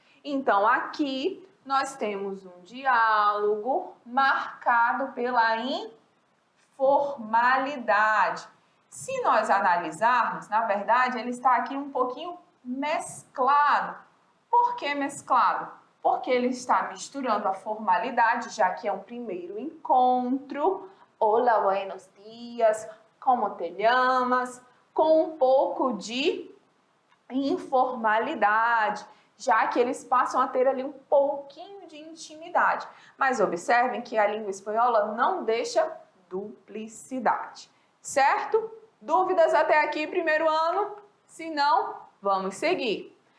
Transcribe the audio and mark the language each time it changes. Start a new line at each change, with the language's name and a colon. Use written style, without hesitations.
Portuguese: Então, aqui nós temos um diálogo marcado pela informalidade. Se nós analisarmos, na verdade, ele está aqui um pouquinho mesclado. Por que mesclado? Porque ele está misturando a formalidade, já que é um primeiro encontro.
Spanish: Hola, buenos días, como te llamas?
Portuguese: Com um pouco de informalidade, já que eles passam a ter ali um pouquinho de intimidade. Mas observem que a língua espanhola não deixa duplicidade, certo? Dúvidas até aqui, primeiro ano? Se não, vamos seguir.